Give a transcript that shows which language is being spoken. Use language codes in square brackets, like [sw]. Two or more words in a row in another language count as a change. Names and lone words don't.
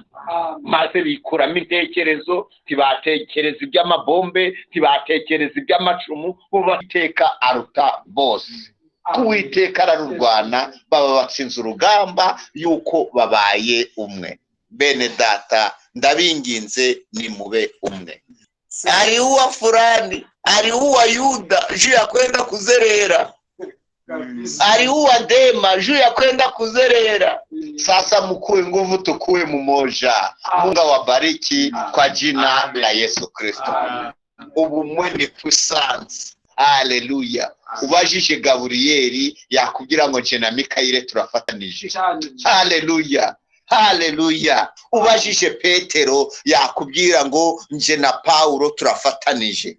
[rw] Maze bikuramo intekerezo, tibatekereza iby'amabombe, tibatekereza iby'amacumu, Uwiteka aruta bose. Uwiteka ararurwana, baba batsinze urugamba yuko babaye umwe. Bene data ndabinginze nimube umwe. Ari uwa fulani, ari uwa Yuda [sw] juu ya kwenda kuzerera, [rw] ari uwa Dema [sw] juu ya kwenda kuzerera. Sasa mkue nguvu, tukue mmoja. Mungu awabariki kwa jina la Yesu Kristo. [rw] Ubumwe ni puissance. Haleluya. Ubajije Gaburiyeli yakubwira ngo nje na Mikayire turafatanije. Haleluya. Haleluya. Ubajije Petero yakubwira ngo nje na Paulo turafatanije.